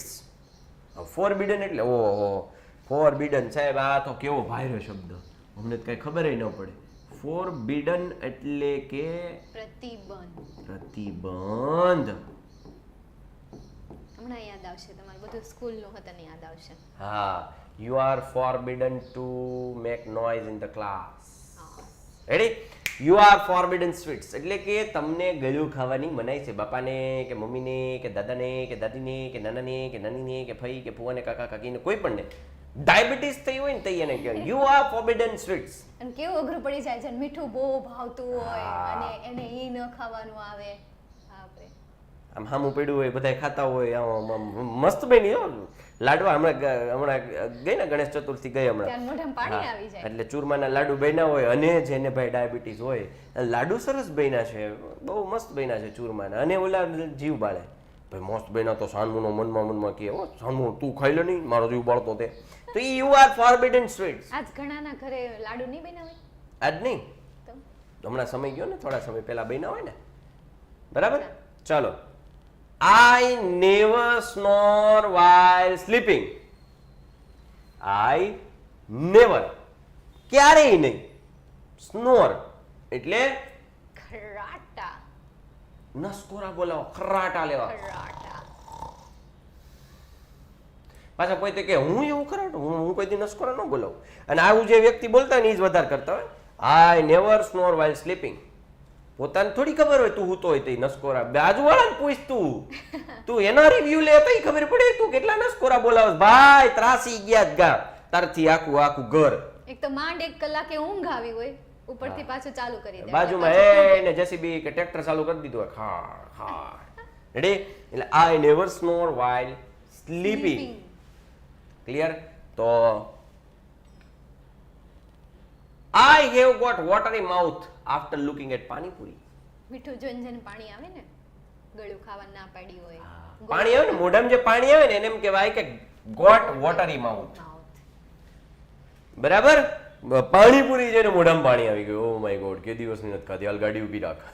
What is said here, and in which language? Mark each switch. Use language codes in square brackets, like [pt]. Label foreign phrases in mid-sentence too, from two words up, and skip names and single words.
[gu] ફોરબિડન એટલે ઓહો, ફોરબિડન સાહેબ, આ તો કેવો ભાઈરો શબ્દ, અમને તો કઈ ખબર ન પડે. ફોરબિડન એટલે કે પ્રતિબંધ. પ્રતિબંધ. હમણાં યાદ આવશે, તમારે બધું સ્કૂલનું હતું ને યાદ આવશે. હા, [en] you are forbidden to make noise in the class. Ready? You are forbidden sweets. [gu] એટલે કે તમને ગળ્યું ખાવાની મનાઈ છે. બાપાને કે મમ્મીને કે દાદાને કે દાદીને કે નાનાને કે નાનીને કે ફઈ કે ફુવાને કાકા કાકીને કોઈ પણ ને ડાયાબિટીસ થઈ હોય ને તો એને કહેવાય [en] you are forbidden sweets. [gu] અને કેવું અઘરું પડી જાય છે, મીઠું બહુ ભાવતું હોય હા. અને એને ઈ ન ખાવાનું આવે. બાપરે. આમ હામું પડ્યું હોય, બધા ખાતા હોય, આમ મસ્ત બની હો લાડવા. હમણાં ગઈ ને ગણેશ ચતુર્થી ગઈ હમણાં, ત્યાં મોઢામાં પાણી હા, આવી જાય. એટલે ચૂરમાના લાડુ બન્યા હોય અને જેને ભાઈ ડાયાબિટીસ હોય, લાડુ સરસ બન્યા છે, બહુ મસ્ત બન્યા છે ચૂરમાના, અને ઓલા જીવ બાળે ભાઈ મસ્ત બન્યા તો સાનમુનો મનમાં કહે હો સાનમુ તું ખાઈ લે નહીં, મારો જીવ બાળતો તે. [en] તો you are forbidden sweets. [gu] આજ ઘણાના ઘરે લાડુ નહીં બનાવે આજ નહીં, તો હમણાં સમય ગયો ને, થોડા સમય પહેલા બન્યા હોય ને. બરાબર. ચાલો. [en] I never snore while sleeping. I never, [gu] ક્યારેય નહીં. snore એટલે ખરાટા. નસકોરા બોલાવો, ખરાટા લેવા. ખરાટા. પાછા કોઈ તે કે હું એવું ખરાટું, હું કોઈ દી નસકોરા ન બોલાવું. અને આવું જે વ્યક્તિ બોલતા હોય ને એ જ વધારે કરતા હોય. [en] I never snore while sleeping. [gu] પોતાને થોડી ખબર હોય તું હૂતો હોય તે નસકોરા, બાજુવાળાને પૂછ તું એના રિવ્યુ લે તો ખબર પડે તું કેટલા નસકોરા બોલાવે. ભાઈ ત્રાસી ગયા જ ગા તારથી આખું ઘર. એક તો માંડ 1 કલાકે ઊંઘ આવી હોય, ઉપરથી પાછું ચાલુ કરી દે. બાજુમાં એને જેસીબી કે ટ્રેક્ટર ચાલુ કરી દીધું હોય, ખા ખા. [en] રેડી? એટલે I never snore while sleeping. ક્લિયર? તો I have got watery mouth after looking at પાણીપુરી. [gu] મીઠું જોઈને જેને પાણી આવે ને, ગળ્યું ખાવા ના પાડી હોય. પાણી આવે ને મોઢામાં જે પાણી આવે ને એને એમ કહેવાય કે [en] got watery mouth. Mouth. [gu] બરાબર? પાણીપુરી જેને મોઢામાં પાણી આવી ગયું. [en] oh my god, [gu] કે દિવસની નથી ખાધી, હાલ ગાડી ઊભી રાખ.